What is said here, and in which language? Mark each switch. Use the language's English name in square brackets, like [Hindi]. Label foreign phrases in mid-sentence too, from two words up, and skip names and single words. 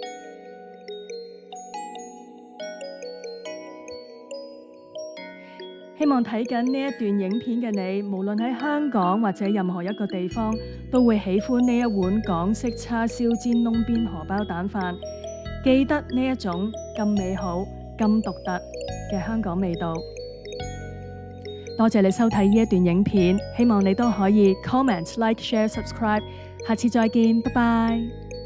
[Cantonese] 希望睇緊呢一段影片嘅你，無論喺香港或者任何一個地方，都會喜歡呢一碗港式叉燒煎窿邊荷包蛋飯。記得呢一種咁美好、咁獨特嘅香港味道。多謝你收睇呢一段影片，希望你都可以 [English] comment、like、share、subscribe。 [Cantonese] 下次再見，拜拜。